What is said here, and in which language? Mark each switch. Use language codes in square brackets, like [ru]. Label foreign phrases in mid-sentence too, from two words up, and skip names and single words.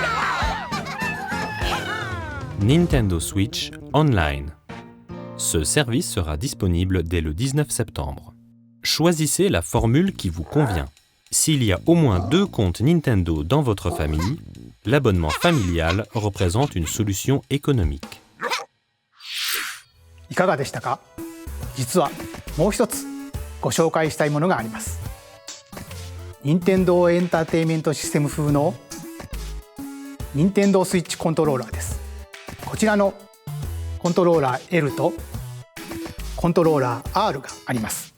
[fr] Nintendo Switch Online. Ce service sera disponible dès le 19 septembre. Choisissez la formule qui vous convient. S'il y a au moins 2 comptes Nintendo dans votre famille, l'abonnement familial représente une solution économique. [ja] いかがでしたか？実はもう一つご紹介したいものがあります。任天堂エンターテインメントシステム風の任天堂スイッチコントローラーです。こちらのコントローラー L とコントローラー R があります。